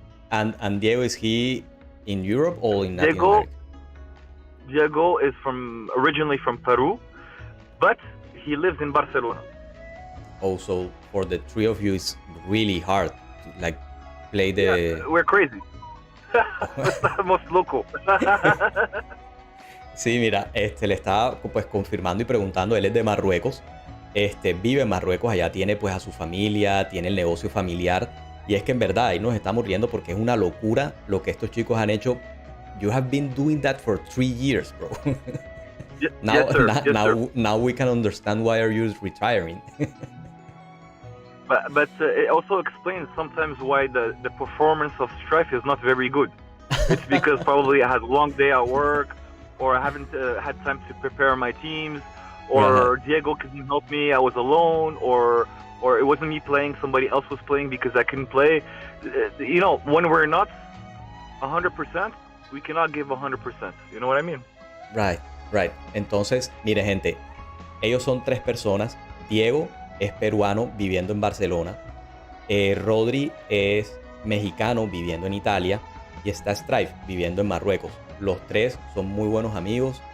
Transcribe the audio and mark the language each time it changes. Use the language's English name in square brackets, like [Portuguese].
[English] And Diego, is he in Europe or in Latin America? Diego is originally from Peru, but he lives in Barcelona. Also, for the 3 of you, it's really hard to like play the. Yeah, we're crazy. [Spanish] Estamos locos. Sí, mira, le estaba pues confirmando y preguntando. Él es de Marruecos. Vive en Marruecos, allá tiene pues a su familia, tiene el negocio familiar. Y es que en verdad ahí nos estamos riendo porque es una locura lo que estos chicos han hecho. [English] You have been doing that for 3 years, bro. Now we can understand why are you retiring. but it also explains sometimes why the performance of STRIFE is not very good. It's because probably I had a long day at work, or I haven't had time to prepare my teams, or Diego couldn't help me, I was alone, or it wasn't me playing, somebody else was playing because I couldn't play. You know, when we're not 100%, we cannot give 100%. You know what I mean? Right. [Spanish] Entonces, mire, gente, ellos son 3 personas. Diego es peruano viviendo en Barcelona. Rodri es mexicano viviendo en Italia. Y está STRIFE viviendo en Marruecos. Los 3 son muy buenos amigos.